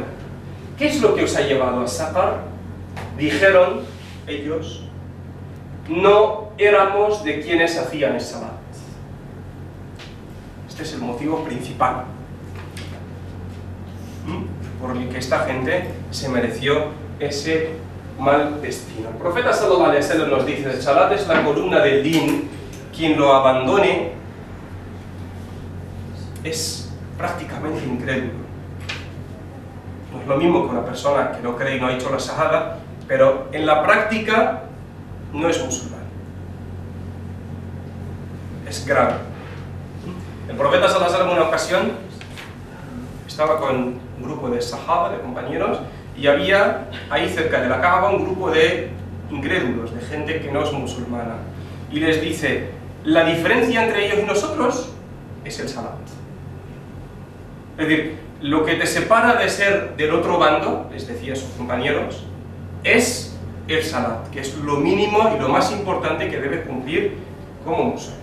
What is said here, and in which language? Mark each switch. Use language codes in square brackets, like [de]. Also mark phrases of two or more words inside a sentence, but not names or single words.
[es] ¿Qué es lo que os ha llevado a Saqar? Dijeron ellos, no éramos de quienes hacían el salat. Este es el motivo principal. por el que esta gente se mereció ese mal destino. El profeta [ar] صلى الله عليه وسلم [es] nos dice: el salat es la columna del din, quien lo abandone es prácticamente incrédulo. No es lo mismo que una persona que no cree y no ha hecho la shahada, pero en la práctica no es musulmán. Es grave. El profeta [ar] صلى الله عليه وسلم [es] en una ocasión estaba con un grupo de sahaba, de compañeros, y había ahí cerca de la Kaaba un grupo de incrédulos, de gente que no es musulmana, y les dice: la diferencia entre ellos y nosotros es el salat. Es decir, lo que te separa de ser del otro bando, les decía a sus compañeros, es el salat, que es lo mínimo y lo más importante que debe cumplir como musulmán.